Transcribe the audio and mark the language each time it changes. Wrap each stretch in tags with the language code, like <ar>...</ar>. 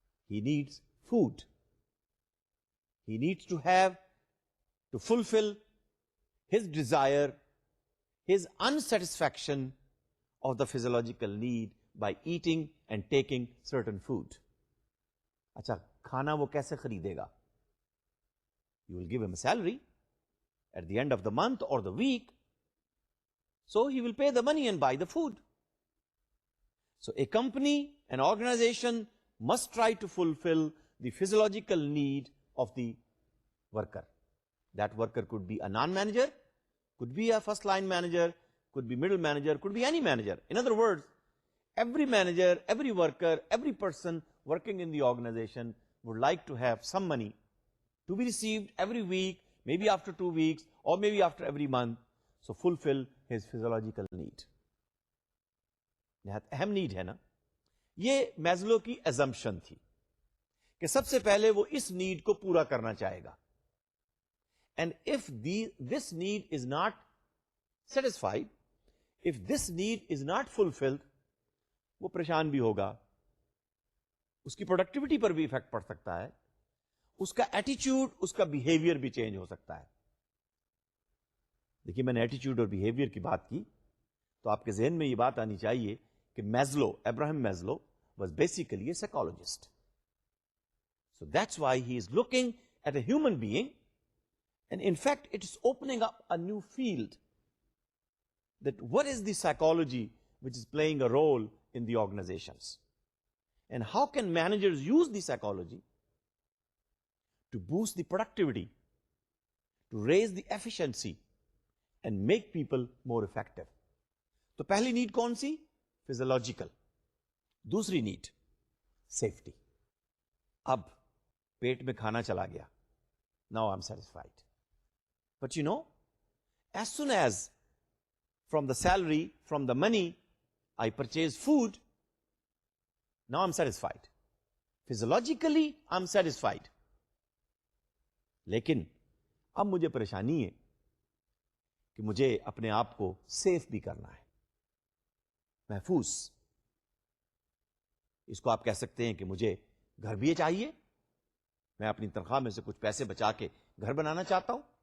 <en>He needs food, he needs to have to fulfil his desire, his insatisfaction of the physiological need by eating and taking certain food.</en> <ur>اچھا، کھانا وہ کیسے خریدے گا؟</ur> <en>You will give him salary at the end of the month or the week, so he will pay the money and buy the food. So a company, an organization must try to fulfill the physiological need of the worker. That worker could be a non-manager, could be a first line manager, could be middle manager, could be any manager. In other words, every manager, every worker, every person working in the organization would like to have some money to be received every week, maybe after 2 weeks or maybe after every month, so fulfill his physiological need.</en> <ur>نہایت اہم need ہے نا. یہ Maslow کی assumption تھی کہ سب سے پہلے وہ اس نیڈ کو پورا کرنا چاہے گا.</ur> <en>And if this need is not satisfied, if this need is not fulfilled,</en> <ur>وہ پریشان بھی ہوگا، اس کی پروڈکٹیوٹی پر بھی افیکٹ پڑ سکتا ہے، اس کا ایٹیچیوڈ، اس کا بیہیویئر بھی چینج ہو سکتا ہے. دیکھیے میں نے ایٹیچیوڈ اور بیہیویئر کی بات کی تو آپ کے ذہن میں یہ بات آنی چاہیے کہ Maslow, Abraham Maslow</ur> <en>Was basically a psychologist. So that's why he is looking at a human being and in fact it is opening up a new field that what is the psychology which is playing a role in the organizations. And how can managers use the psychology to boost the productivity, to raise the efficiency, and make people more effective?</en> <ur>تو پہلی need کون سی؟ Physiological. دوسری need safety. اب پیٹ میں کھانا چلا گیا.</ur> <en>Now I'm satisfied. But you know, as soon as from the salary, from the money, I purchase food, now I'm satisfied. Physiologically, I'm satisfied.</en> <ur>لیکن اب مجھے پریشانی ہے کہ مجھے اپنے آپ کو سیف بھی کرنا ہے، محفوظ. اس کو آپ کہہ سکتے ہیں کہ مجھے گھر بھی چاہیے. میں اپنی تنخواہ میں سے کچھ پیسے بچا کے گھر بنانا چاہتا ہوں.</ur>